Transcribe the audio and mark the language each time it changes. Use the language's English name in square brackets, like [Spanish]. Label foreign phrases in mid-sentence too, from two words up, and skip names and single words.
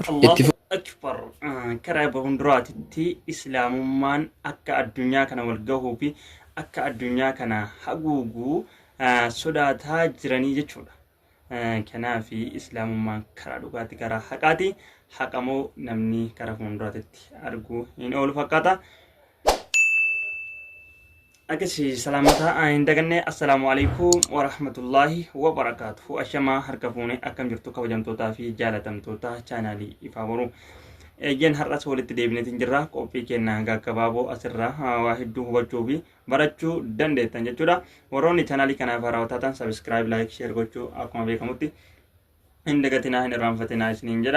[Oromo] Akbar karaa bahunduraatitti islaamummaan akka addunyaa kana wal gahuu fi akka addunyaa kana haguuguu sodaataa jiranii jechuudha. Kanaaf islaamummaan karaa dhugaatti karaa haqaati. Haqamoo namni karaa fuulduraatti arguu hin oolu fakkaata. Akasi salamata indaganne [Arabic] السلام عليكم ورحمة الله وبركاته. [Oromo] Ashama harka fuune akkam jirtu kabajamtootaa fi jaalatamtoota chaanaalii Ifaa Boruu. Ejjen har'as walitti deebineetiin jirra. Qophii keenya gaggabaaboo asirraa waa hedduu hubachuu fi barachuu dandeettan jechuudha. Warroonni chaanaalii kanaaf haarawaa taatan [English] subscribe, like, share [Oromo] gochuu akkuma beekamutti indagatinaa hin irraanfatinaa isiniin jedha.